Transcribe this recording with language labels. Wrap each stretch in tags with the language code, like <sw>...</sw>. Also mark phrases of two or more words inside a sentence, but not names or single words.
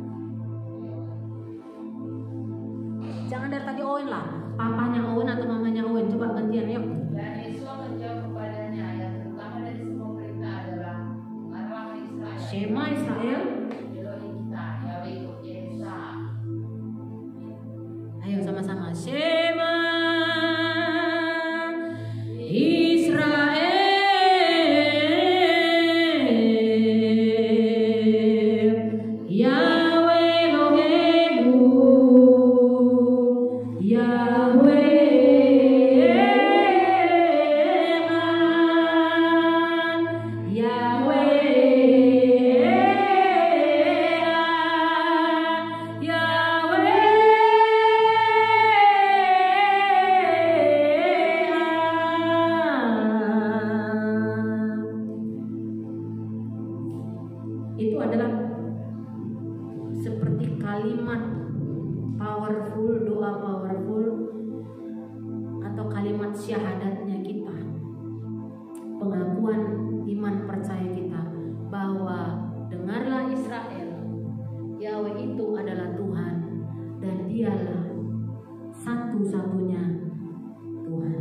<id>Jangan dari tadi Owen lah, papanya Owen atau mamanya Owen, coba gantian yuk. Dan Yesus menjawab kepadanya, yang terutama dari semua perintah adalah katakanlah Israel.</id> <he>שמע ישראל.</he> <id>Elohim kita, Yahweh itu Esa. Ayo sama-sama.</id> <he>שמע ישראל, יהוה אלוהינו, יהוה אחד, יהוה אחד, יהוה אחד.</he> <id>Itu adalah seperti kalimat powerful, doa powerful, atau kalimat syahadatnya kita, pengakuan iman percaya kita bahwa dengarlah Israel, Yahweh itu adalah Tuhan dan Dialah satu-satunya Tuhan.</id>